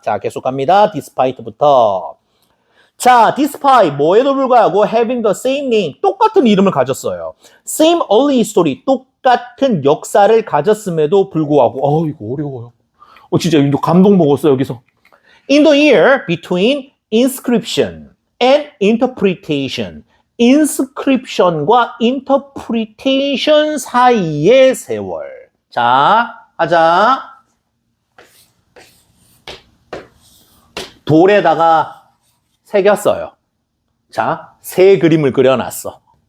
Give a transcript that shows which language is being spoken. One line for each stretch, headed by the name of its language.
Korean: 자, 계속 갑니다. despite부터. 자, despite 뭐에도 불구하고
English: having the same name
Korean: 똑같은 이름을 가졌어요.
English: same early history
Korean: 똑같은 역사를 가졌음에도 불구하고 이거 어려워요. 진짜 이거 감동 먹었어요 여기서.
English: In the year between inscription and interpretation.
Korean: inscription과 interpretation 사이의 세월. 자, 하자. 돌에다가 새겼어요. 자, 새 그림을 그려놨어.